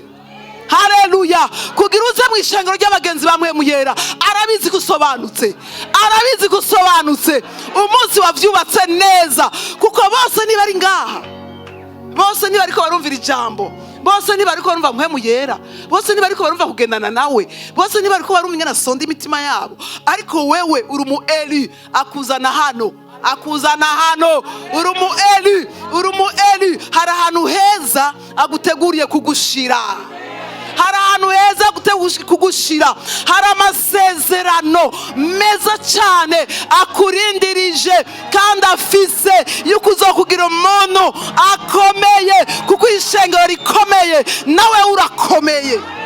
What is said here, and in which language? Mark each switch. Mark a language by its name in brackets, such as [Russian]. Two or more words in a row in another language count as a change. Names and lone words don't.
[Rundi] Haleluya. Kugira uze mu ishengero ry'abagenzi bamwe muyera, arabizi gusobanutse, umunsi wavyubatse neza, kuko bose niba ari ngaha, bose niba ariko barumvira ijambo, bose niba ariko barumva mwe muyera, bose niba ariko barumva kugendana nawe, bose niba ariko barumva ingana sonda imitima yabo, ariko wewe uri mu Eli akuzana hano, uri mu Eli, hari ahantu heza aguteguriye kugushira, hari amasezerano meza cyane akurindirije kandi afise yuko uzokugira umuntu akomeye, kuko ishengero rikomeye nawe urakomeye.